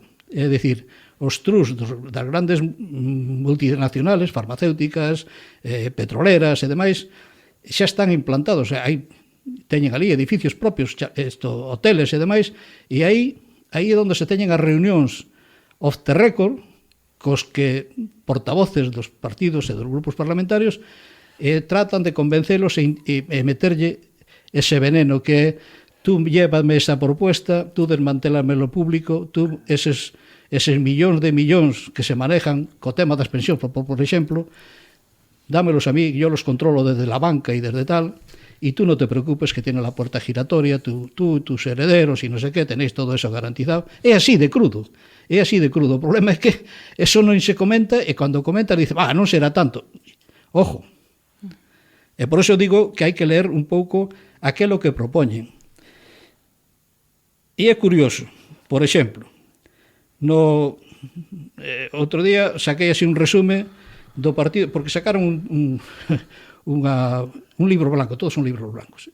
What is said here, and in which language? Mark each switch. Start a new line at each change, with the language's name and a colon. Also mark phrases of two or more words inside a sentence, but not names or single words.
Galician: É dicir, os trus das grandes multinacionales, farmacéuticas, petroleras e demais, xa están implantados, teñen ali edificios propios, hoteles e demais, e aí é onde se teñen as reunións
English: off the record
Galician: cos que portavoces dos partidos e dos grupos parlamentarios tratan de convencelos e meterlle ese veneno que é
Spanish: tú llévame esa propuesta, tú desmantelame lo público, tú
Galician: eses millóns de millóns que se manejan co tema das pensións, por exemplo,
Spanish: dámelos a mí, yo los controlo desde la banca y desde tal, y tú no te preocupes que tiene la puerta giratoria, tú, tus herederos y no sé qué, tenéis todo eso garantizado.
Galician: É así de crudo, é así de crudo. O problema é que eso non se comenta, e cando comenta dice, non será tanto. Ojo, E por iso digo que hai que ler un pouco aquilo que propoñen. E é curioso, por exemplo, outro día saquei así un resume do partido, porque sacaron un
Spanish: libro blanco, todos son libros blancos.